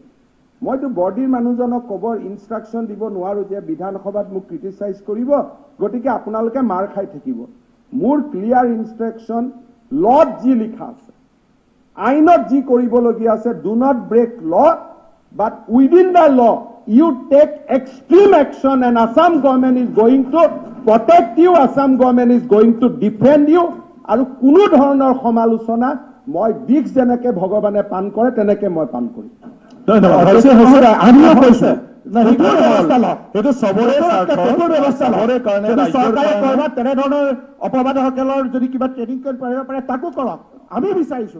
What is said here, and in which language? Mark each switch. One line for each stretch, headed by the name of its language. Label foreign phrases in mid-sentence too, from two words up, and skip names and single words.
Assamese: মইতো বৰ্ডিৰ মানুহজনক ক'বৰ ইনষ্ট্ৰাকশ্যন দিব নোৱাৰোঁ যে বিধানসভাত মোক ক্ৰিটিচাইজ কৰিব, গতিকে আপোনালোকে মাৰ খাই থাকিব। মোৰ ক্লিয়াৰ ইনষ্ট্ৰাকশ্যন ল'ত যি লিখা আছে, আইনত যি কৰিবলগীয়া আছে,
English: Do not break law but within the law you take extreme action and Assam government is going to protect you, Assam government is going to defend you.
Assamese: আৰু কোনো ধৰণৰ সমালোচনা মই বিষ যেনেকে ভগৱানে পান কৰে তেনেকে মই পান কৰিম। আমিও কৈছো সেইটো চবৰে কাৰণে চৰকাৰে কৰবাত তেনেধৰণৰ অপৰাধীসকলৰ যদি কিবা ট্ৰেইনিং কৰিব পাৰে তাকো কৰক, আমি বিচাৰিছো।